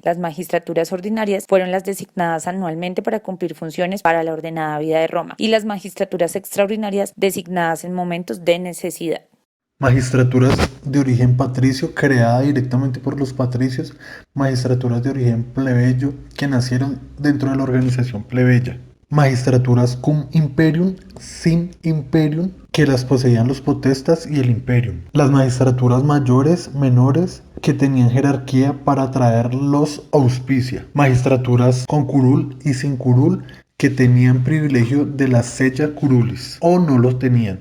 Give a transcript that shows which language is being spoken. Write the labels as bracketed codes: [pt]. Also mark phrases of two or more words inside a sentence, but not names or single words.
[es] Las magistraturas ordinarias fueron las designadas anualmente para cumplir funciones para la ordenada vida de Roma, y las magistraturas extraordinarias designadas en momentos de necesidad. Magistraturas de origen patricio, creada directamente por los patricios, magistraturas de origen plebeyo, que nacieron dentro de la organización plebeya. Magistraturas [la] cum imperium, [es] sin imperium, que las poseían los potestas y el imperium. Las magistraturas mayores, menores, que tenían jerarquía para traer los auspicia. Magistraturas con curul y sin curul, que tenían privilegio de la [la] sella curulis [es] o no los tenían.